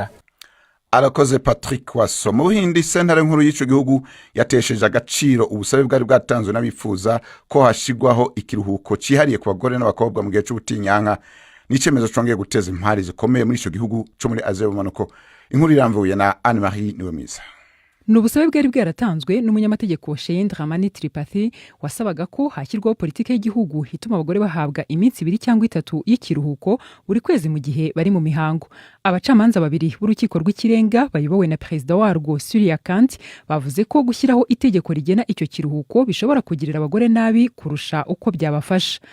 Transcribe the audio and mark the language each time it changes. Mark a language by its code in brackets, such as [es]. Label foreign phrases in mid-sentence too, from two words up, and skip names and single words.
[rn] Arakoze Patrick Waso. Mu Buhindi sentare nkuru y'ico gihugu yatesheje agaciro ubusabe bwari bwatanzwe n'abifuza ko hashigwaho ikiruhuko cihariye ku bagore n'abakobwa mu gihe c'ubutinyanka. Nicemezo congeye guteza impari zikomeye muri ico gihugu cyo muri Aziya y'ubumanuko. Inkuru iramvuye na Anne Marie Niwemiza. [rw] Nubusabe bwari bwaratanzwe n'umunyamategeko Shayendra Ramani Tripathi wasabaga ko hashyirwaho politike y'igihugu hituma abagore bahabwa iminsi 2 cyangwa 3 y'ikiruhuko buri kwezi mu gihe bari mu mihango. Abacamanza babiri b'urukiko rw'ikirenga bayobowe na perezida warwo Surya Kant bavuze ko gushyiraho itegeko rigena icyo kiruhuko bishobora kugirira abagore nabi kurusha uko byabafasha.